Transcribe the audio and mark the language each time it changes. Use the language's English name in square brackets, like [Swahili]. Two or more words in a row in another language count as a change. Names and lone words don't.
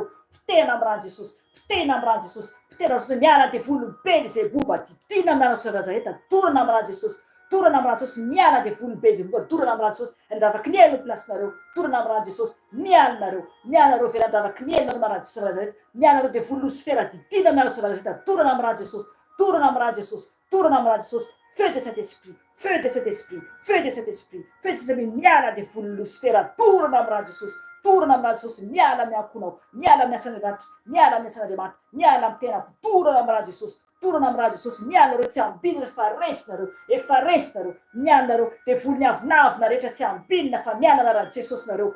[Malagasy] Pitena amin'ny rano Jesosy. Pitena amin'ny rano Jesosy. Pitena amin'ny Jesosy, miala ny devolony Belzebouba, didina amin'ny rano Nazareta, torana amin'ny rano Jesosy. Torana amin'ny rano Jesosy, miala ny devolony Belzebouba, torana amin'ny rano Jesosy, andavaky ny elo plasinareo. Torana amin'ny rano Jesosy, miala nareo. Miala nareo vera andavaky ny elo amin'ny rano Nazareta. Miala nareo devolony Lucifera, didina amin'ny rano Nazareta, torana amin'ny rano Jesosy. Torana amin'ny rano Jesosy. Torana amin'ny rano Jesosy. [French] Feu de Saint-Esprit, feu de Saint-Esprit, feu de Saint-Esprit, feu de Saint-Esprit, [Malagasy] miala de volony Lucifera, torana amin'ny rano Jesosy. Torana amin'ny rano Jesosy, miala amin'ny ankonao, miala amin'ny asan'Andriamanitra, miala amin'ny asan'Andriamanitra, miala amin'ny tenako, torana amin'ny rano Jesosy. Torana amin'ny rano Jesosy, miala nareo tsy ambinina fa resinareo, efa resinareo, miala nareo devolony avinavina rehetra tsy ambinina fa miala na rano Jesosy nareo.